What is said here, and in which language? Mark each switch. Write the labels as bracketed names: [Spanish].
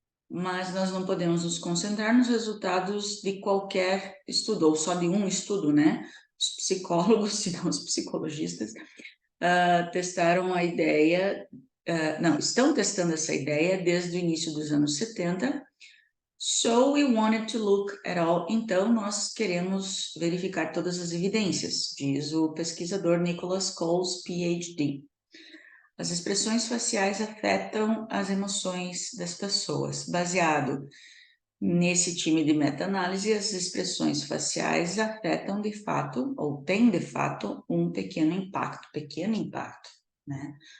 [Portuguese] Mas nós não podemos nos concentrar nos resultados de qualquer estudo, ou só de um estudo, né? Os psicólogos, se não os psicologistas, testaram a ideia, não, estão testando essa ideia desde o início dos anos 70. [English] So we wanted to look at all. [Portuguese] Então, nós queremos verificar todas as evidências, diz o pesquisador Nicholas Coles, PhD. As expressões faciais afetam as emoções das pessoas. Baseado nesse time de meta-análise, as expressões faciais afetam de fato, ou têm de fato, um pequeno impacto, né?